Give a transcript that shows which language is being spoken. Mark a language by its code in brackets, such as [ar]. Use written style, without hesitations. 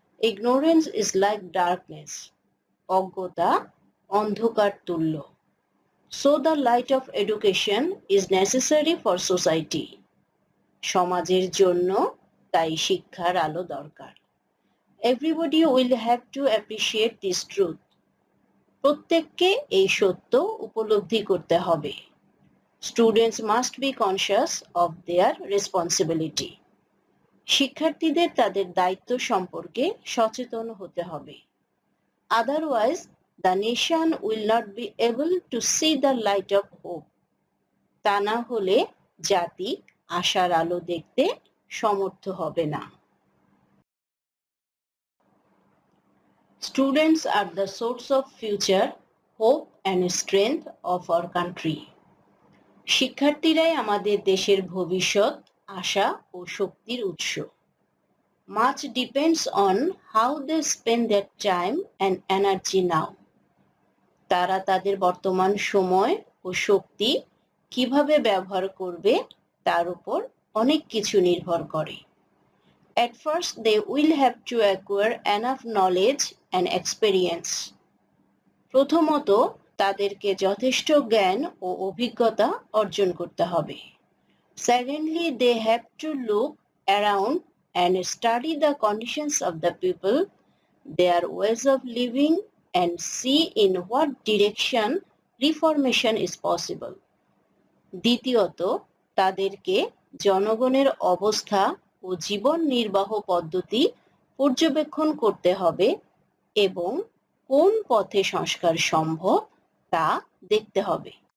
[en] Ignorance is like darkness. [bn] অজ্ঞতা অন্ধকার তুল্য। [en] So the light of education is necessary for society. [bn] সমাজের জন্য তাই শিক্ষার আলো দরকার। [en] Everybody will have to appreciate this truth. [bn] প্রত্যেককে এই সত্য উপলব্ধি করতে হবে। [en] Students must be conscious of their responsibility. [bn] শিক্ষার্থীদের তাদের দায়িত্ব সম্পর্কে সচেতন হতে হবে। [en] Otherwise, the nation will not be able to see the light of hope. [bn] তা না হলে জাতি আশার আলো দেখতে সমর্থ হবে না। [en] Students are the source of future, hope and strength of our country. [bn] শিক্ষার্থীরাই আমাদের দেশের ভবিষ্যৎ, আশা ও শক্তির উৎস। [en] Much depends on how they spend their time and energy now. [bn] তারা তাদের বর্তমান সময় ও শক্তি কিভাবে ব্যবহার করবে তার উপর অনেক কিছু নির্ভর করে। [en] At first they will have to acquire enough knowledge and experience. [bn] প্রথমত তাদেরকে যথেষ্ট জ্ঞান ও অভিজ্ঞতা অর্জন করতে হবে। [en] Secondly, they have to look around and study the conditions of the people, their ways of living, and see in what direction reformation is possible. [bn] দ্বিতীয়ত তাদেরকে জনগণের অবস্থা ও জীবন নির্বাহ পদ্ধতি পর্যবেক্ষণ করতে হবে এবং কোন পথে সংস্কার সম্ভব তা দেখতে হবে।